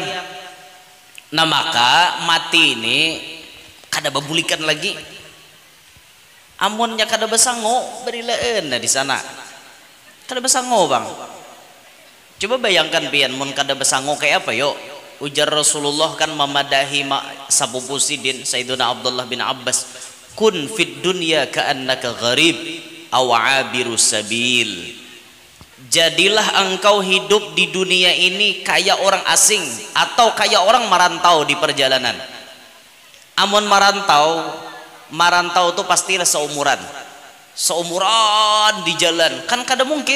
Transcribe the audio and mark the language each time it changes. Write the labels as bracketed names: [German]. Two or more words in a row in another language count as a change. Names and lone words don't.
[Banjar] Nah, maka mati ini kada bebulikan lagi. Amunnya kada besango berilaan di sana. Kada besango, Bang. Coba bayangkan pian mun kada besango kayak apa yo. Ujar Rasulullah kan memadahi sapupu sidin Sayyiduna Abdullah bin Abbas, [Arabic] كن في الدنيا كأنك غريب أو عابر سبيل. [Indonesian] Jadilah engkau hidup di dunia ini kayak orang asing atau kayak orang merantau di perjalanan. [Banjar] Amun merantau tuh pastilah seumuran di jalan, kan kada mungkin.